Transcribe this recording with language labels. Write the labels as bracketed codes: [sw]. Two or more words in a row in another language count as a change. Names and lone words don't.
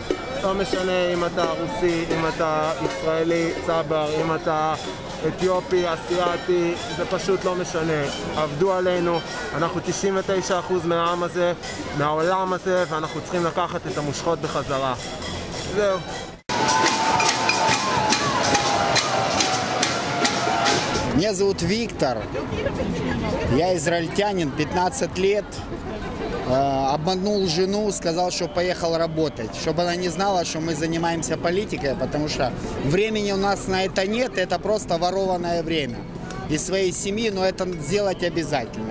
[he] לא משנה אם אתה רוסי, אם אתה ישראלי, צבר, אם אתה אתיופי, אסיאתי, זה פשוט לא משנה. עבדו עלינו, אנחנו 99% מהעם הזה, מהעולם הזה, ואנחנו צריכים לקחת את המושכות בחזרה. זהו. [ru] Меня зовут Виктор, я израильтянин, 15 лет, обманул жену, сказал, что поехал работать, чтобы она не знала, что мы занимаемся политикой, потому что времени у нас на это нет, это просто ворованное время из своей семьи, но это сделать обязательно.